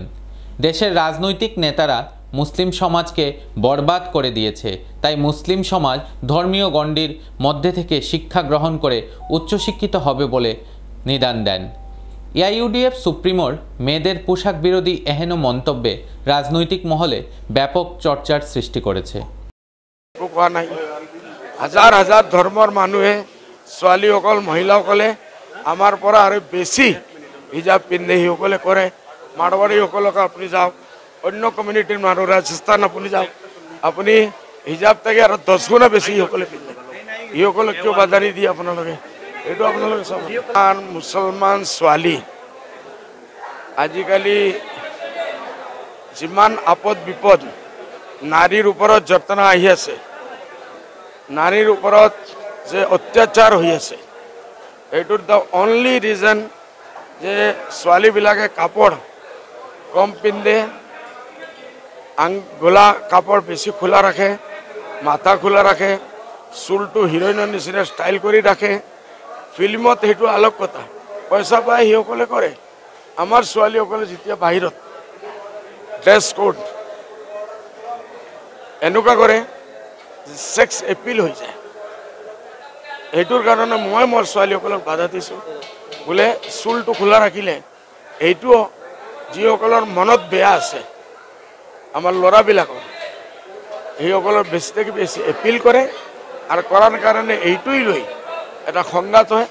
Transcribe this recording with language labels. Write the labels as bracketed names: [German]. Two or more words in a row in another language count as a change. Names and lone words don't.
[Bangla] দেশের রাজনৈতিক নেতারা মুসলিম সমাজকে বরবাদ করে দিয়েছে, তাই মুসলিম সমাজ ধর্মীয় গণ্ডির মধ্যে থেকে শিক্ষা গ্রহণ করে উচ্চশিক্ষিত হবে বলে নিদান দেন। এআইইউডিএফ সুপ্রিমোর মেয়েদের পোশাক বিরোধী এহেন মন্তব্যে রাজনৈতিক মহলে ব্যাপক চর্চার সৃষ্টি করেছে। [Assamese] হাজার হাজার ধর্মর মানুহে ছোৱালীসকল মহিলাসকলে আমাৰ পৰা আৰু বেছি হিজাব পিন্ধে সিসকলে কৰে। মাৰৱাৰীসকলক আপুনি যাওক, অন্য কমিউনিটিৰ মানুহ ৰাজস্থান আপুনি যাওক, আপুনি হিজাব থাকে আৰু 10 গুণা বেছি সিসকলে পিন্ধে। সিসকলক কিয় বাধা দিয়ে আপোনালোকে? এইটো আপোনালোকে চাব। মুছলমান ছোৱালী আজিকালি যিমান আপদ বিপদ নাৰীৰ ওপৰত যত্ন আহি আছে, নাৰীৰ ওপৰত যে অত্যাচাৰ হৈ আছে, এইটোৰ [English] the only reason [Assamese] যে ছোৱালীবিলাকে কাপোৰ কম পিন্ধে, [Bangla] গলা কাপড় বেশি খোলা রাখে, মাথা খোলা রাখে, চুলটো হিরোইনের নিচিনা স্টাইল করে রাখে। [Assamese] ফিল্মত সেইটো আলোক কথা, পয়সা পায় সিসকলে কৰে। আমাৰ ছোৱালীসকলে যেতিয়া বাহিৰত [English] dress code [Assamese] এনেকুৱা কৰে, [English] sex appeal [Assamese] হৈ যায়। এইটোৰ কাৰণে মই মোৰ ছোৱালীসকলক বাধা দিছোঁ, বোলে চুলটো খোলা ৰাখিলে এইটো যিসকলৰ মনত বেয়া আছে, আমাৰ ল'ৰাবিলাকৰ সেইসকলৰ বেছি থেকে বেছি এপিল কৰে আৰু কৰাৰ কাৰণে এইটোই লৈ এটা সংঘাত হয়।